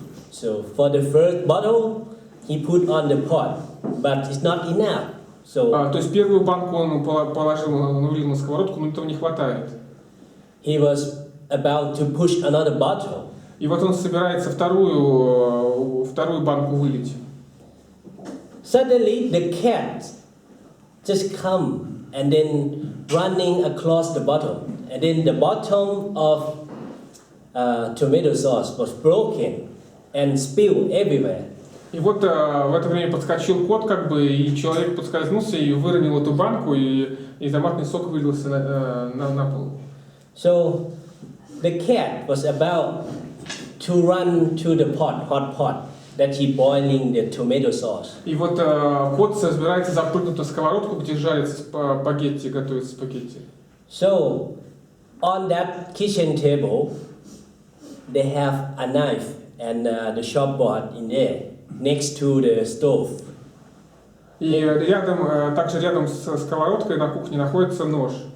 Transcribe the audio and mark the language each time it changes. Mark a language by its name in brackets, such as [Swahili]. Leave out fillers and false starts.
[English] So for the first bottle, he put on the pot, but it's not enough. So [Russian] То есть первую банку он положил, налил на сковородку, но этого не хватает. [English] he was about to push another bottle. [Russian] И вот он собирается вторую банку вылить. [English] Suddenly the cat just come and then running across the bottle, and then the bottom of tomato sauce was broken and spilled everywhere. [Russian] И вот в это время подскочил кот, и человек подскользнулся и выронил эту банку, и томатный сок вылился на пол. [English] So the cat was about to run to the hot pot that he boiling the tomato sauce. [Russian] И вот кот собирается запрыгнуть на сковородку, где жарится спагетти, готовится спагетти. [English] So on that kitchen table, they have a knife and the chopboard in there next to the stove. [Russian] И также рядом с сковородкой на кухне находится нож.